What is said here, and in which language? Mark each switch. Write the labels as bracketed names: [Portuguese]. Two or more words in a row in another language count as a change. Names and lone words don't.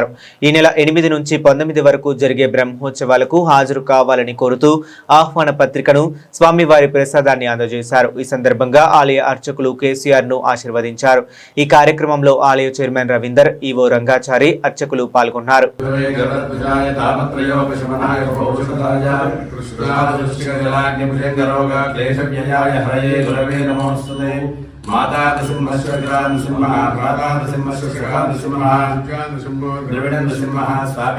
[Telugu] ఈ నెల 8 నుంచి 19 వరకు జరిగే బ్రహ్మోత్సవాలకు హాజరు కావాలని కోరుతూ ఆహ్వాన పత్రికను స్వామివారి ప్రసాదాన్ని అందజేశారు. ఈ సందర్భంగా ఆలయ అర్చకులు కేసీఆర్ ను ఆశీర్వదించారు. ఈ కార్యక్రమంలో ఆలయ చైర్మన్ రవీందర్, ఈవో రంగాచారి, అర్చకులు పాల్గొన్నారు. [Sanskrit] गुरवे नमोस्तुते माता नृसिंहस्य नृसिंहः भ्राता नृसिंहस्य नृसिंहः द्रविण नृसिंहः स्वामी